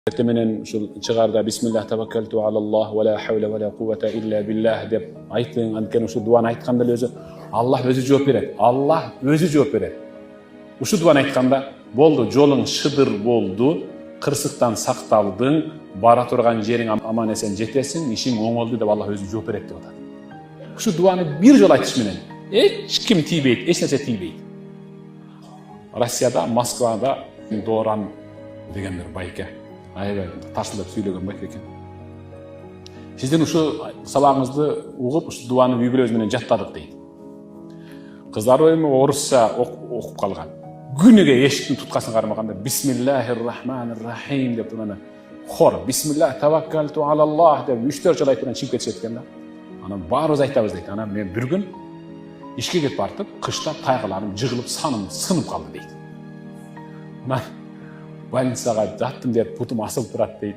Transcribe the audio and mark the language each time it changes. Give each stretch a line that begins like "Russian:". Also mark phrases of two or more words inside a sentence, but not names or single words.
Kyrgyz: Menen ушул чыгарда
Arabic: بسم الله توكلت على الله ولا حول ولا قوة إلا بالله
Kyrgyz: деп айтың, анткени ушул дуаны айтканда өзү Аллах өзү жооп берет. Аллах өзү жооп берет. Ушул дуаны айтканда болду, жолуң шыдыр болду, кырсыктан сакталдың, бара турган жериң аман эсен жетесиң, ишиң оңолду деп Аллах өзү жооп берет деп атат. Ушул дуаны бир жолу айтыш менен эч ким тийбейт, эч нерсе тийбейт. Россияда, Москвада Доран деген бир байке аябай тарсылдап сүйлөгөн байке экен. Сиздин ушу сабагыңызды угуп, ушу дуаны үй бүлөбүз менен жаттадык дейт. Кыздар эми орусча окуп калган. Күнүгө эшиктин туткасын кармаганда
Arabic: بسم الله الرحمن الرحيم
Kyrgyz: деп турганда хор
Arabic: بسم الله توكلت على الله
Kyrgyz: деп 3-4 жолу айтып чыгып кетишет экен да. Анан баарыбыз айтабыз дейт. Анан мен бир күн ишке кетип бартып, кышта тайгаларым жыгылып саным сынып калды дейт. Мен больницага жаттым деп путум асылып турат дейт.